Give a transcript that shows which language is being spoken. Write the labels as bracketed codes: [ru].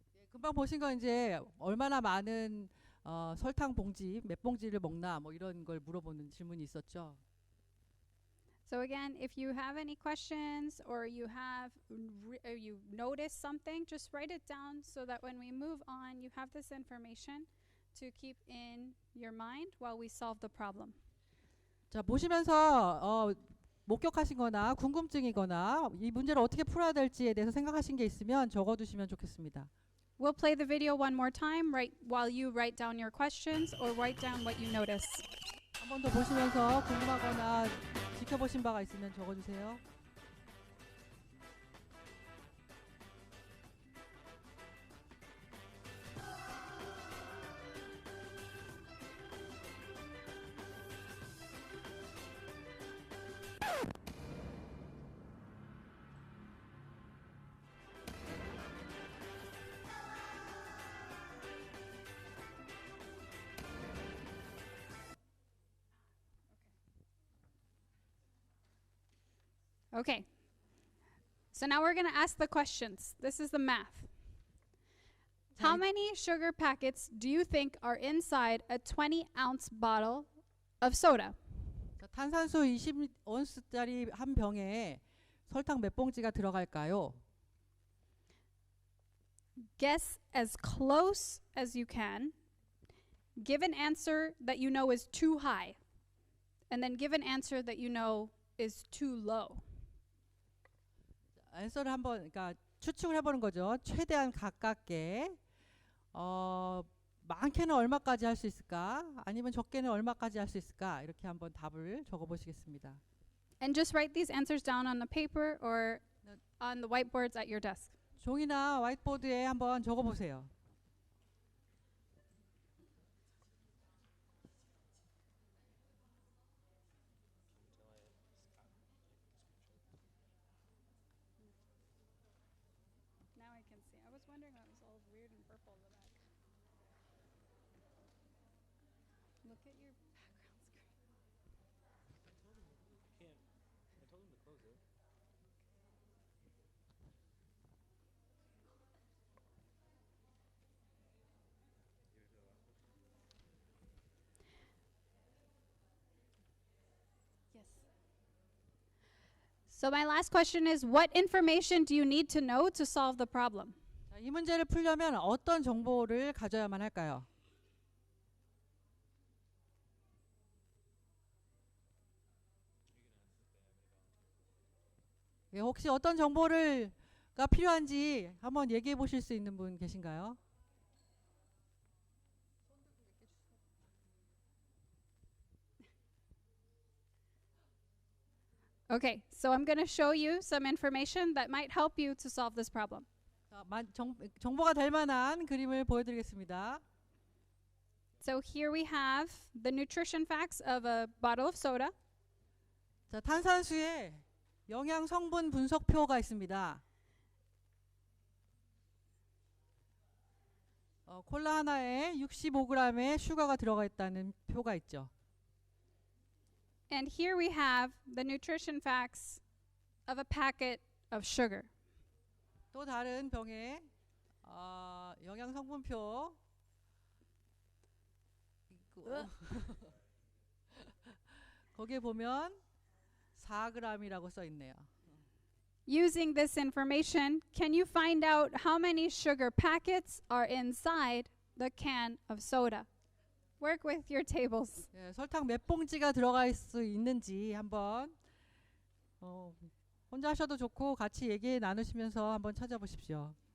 [ko] 금방 보신 건 이제 얼마나 많은 설탕 봉지, 몇 봉지를 먹나 뭐 이런 걸 물어보는 질문이 있었죠. [en] So again, if you have any questions or you have or you notice something, just write it down so that when we move on, you have this information to keep in your mind while we solve the problem. [ko] 자, 보시면서 목격하신 거나 궁금증이거나 이 문제를 어떻게 풀어야 될지에 대해서 생각하신 게 있으면 적어두시면 좋겠습니다. [en] We'll play the video one more time while you write down your questions or write down what you notice. [ko] 한 번 더 보시면서 궁금하거나 지켜보신 바가 있으면 적어주세요. [en] Okay. So now we're going to ask the questions. This is the math. How many sugar packets do you think are inside a 20-ounce bottle of soda? [ko] 자, 탄산수 20온스짜리 한 병에 설탕 몇 봉지가 들어갈까요? [en] Guess as close as you can. Give an answer that you know is too high. And then give an answer that you know is too low. [ko] 앤서를 한번 그러니까 추측을 해보는 거죠. 최대한 가깝게 많게는 얼마까지 할 수 있을까? 아니면 적게는 얼마까지 할 수 있을까? 이렇게 한번 답을 적어 보시겠습니다. [en] And just write these answers down on the paper or on the whiteboards at your desk. [ko] 종이나 화이트보드에 한번 적어 보세요. [en] Now I can see. I was wondering why it was all weird and purple in the back. Look at your background screen. I told him to close it. Yes. So my last question is, what information do you need to know to solve the problem? [ko] 자, 이 문제를 풀려면 어떤 정보를 가져야만 할까요? 예, 혹시 어떤 정보가 필요한지 한번 얘기해 보실 수 있는 분 계신가요? [en] Okay, so I'm going to show you some information that might help you to solve this problem. [ko] 자, 정보가 될 만한 그림을 보여드리겠습니다. [en] So here we have the nutrition facts of a bottle of soda. [ko] 자, 탄산수에 영양 성분 분석표가 있습니다. 콜라 하나에 65g의 슈가가 들어가 있다는 표가 있죠. [en] And here we have the nutrition facts of a packet of sugar. [ko] 또 다른 병에 영양 성분표 있고 거기에 보면 4g이라고 써 있네요. [en] Using this information, can you find out how many sugar packets are inside the can of soda? Work with your tables. [ko] 예, 설탕 몇 봉지가 들어갈 수 있는지 한번 혼자 하셔도 좋고 같이 얘기 나누시면서 한번 찾아보십시오.